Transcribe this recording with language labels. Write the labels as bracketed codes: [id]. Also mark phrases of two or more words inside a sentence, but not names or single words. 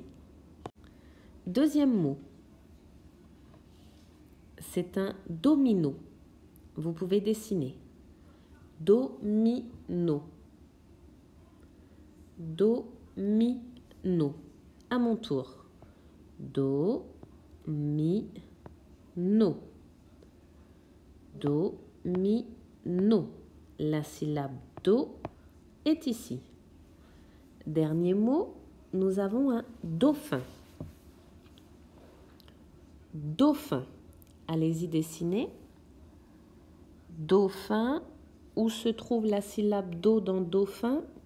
[fr] Deuxième mot. C'est un domino. Vous pouvez dessiner. Domino. Domino. À mon tour. Do, mi, no. Do, mi, no. La syllabe do est ici. Dernier mot, nous avons un dauphin. Dauphin. Allez-y dessiner. Dauphin. Où se trouve la syllabe do dans dauphin?